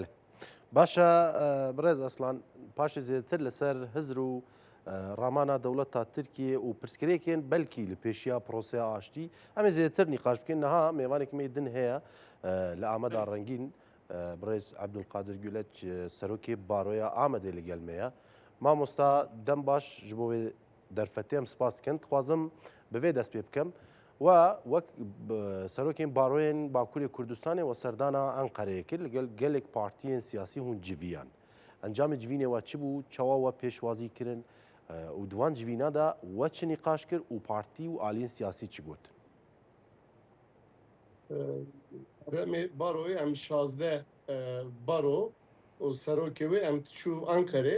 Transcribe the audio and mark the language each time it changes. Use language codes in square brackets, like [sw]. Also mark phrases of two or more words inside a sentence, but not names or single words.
[ku] Başa birêz Aslan paşê zêdetir li ser hizr û ramana dewleta Tirkiye û pirsgirêkên belkî li pêşiya proseya aştî em ê zêdetir nîqaş bikin. Niha mêvanekî me din heye li Ameda Rengîn birêz Ebdulkadir Güleç serokê Baroya Amedê li gel me ye. Mamosta dem baş ji bo vê derfetê em spas dikin. Dixwazim bi vê dest pê bikim. وەک سەرۆکین باڕۆیên Bakurê Kurdistanê we serdana Enqereyê kir li gel gelek partiyên siyasî hûn civiyan. Encamê civînê we çi bû, çawa we pêşwazî kirin û diwan civîna da we çi nîqaş kir û partî û aliyên siyasî çi gotin? Remê baroyê em 16 baro û serokê wê em çû Enqerê.